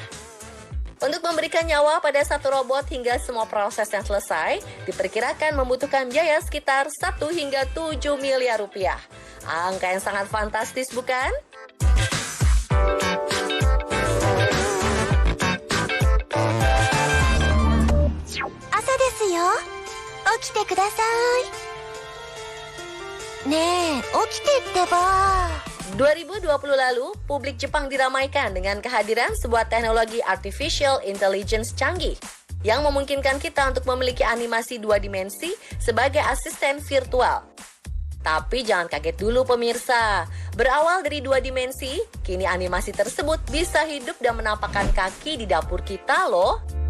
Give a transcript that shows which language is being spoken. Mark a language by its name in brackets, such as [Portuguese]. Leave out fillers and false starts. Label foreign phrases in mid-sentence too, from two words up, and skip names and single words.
[Indonesian] Untuk memberikan nyawa pada satu robot hingga semua proses yang selesai, diperkirakan membutuhkan biaya sekitar 1 hingga 7 miliar rupiah. Angka yang sangat fantastis bukan? [Japanese] 朝ですよ. 起きてください。ねえ、起きてってば。 [Indonesian] 2020 lalu, publik Jepang diramaikan dengan kehadiran sebuah teknologi [English] artificial intelligence [Indonesian] canggih yang memungkinkan kita untuk memiliki animasi 2 dimensi sebagai asisten virtual. Tapi jangan kaget dulu pemirsa. Berawal dari 2 dimensi, kini animasi tersebut bisa hidup dan menampakkan kaki di dapur kita loh.